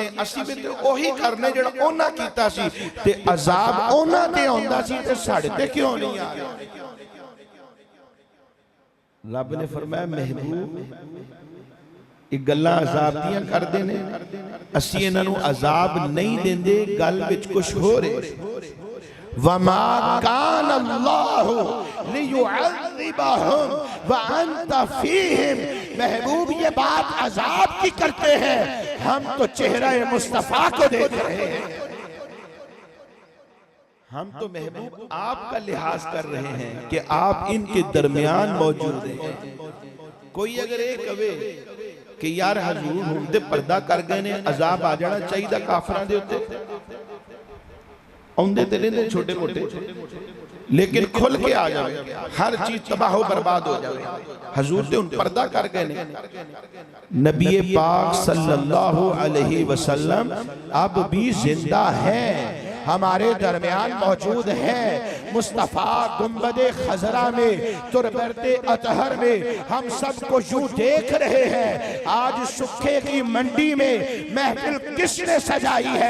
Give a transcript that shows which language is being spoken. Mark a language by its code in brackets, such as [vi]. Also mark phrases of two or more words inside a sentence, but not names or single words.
[pa] اسی بھی تے اوہی کرنے جیڑا انہاں کیتا سی، تے عذاب انہاں تے آؤندا سی تے ساڈے تے کیوں نہیں آ رہا? رب نے فرمایا محبوب یہ گلاں عذاب دیاں کردے نے، اسی انہاں نوں عذاب نہیں دیندے، گل وچ کچھ ہو رہے. [ar] وما كان الله ليعذبهم وأنت فيهم, [ur] محبوب یہ بات عذاب کی کرتے ہیں، ہم تو چہرہ مصطفیٰ کو دیکھ رہے ہیں. ہم تو محبوب آپ کا لحاظ کر رہے ہیں کہ آپ ان کے درمیان موجود ہیں. [pa] کوئی اگر یہ کہے کہ یار حضور ہن تے پردہ کر گئے نے، عذاب آ جانا چاہیے کافراں دے اتے، آؤندے تے رہندے چھوٹے موٹے، لیکن کھل کے آ جائے، ہر چیز تباہ برباد ہو جائے. حضور تے ان پردہ کر گئے نے. [ur] نبی پاک [ar] صلى الله عليه وسلم [ur] اب بھی زندہ ہے، ہمارے درمیان موجود ہے. مصطفیٰ گنبد خضرا میں، تربت اطہر میں ہم سب کو یوں دیکھ رہے ہیں. آج سکھے کی منڈی میں محفل کس نے سجائی ہے?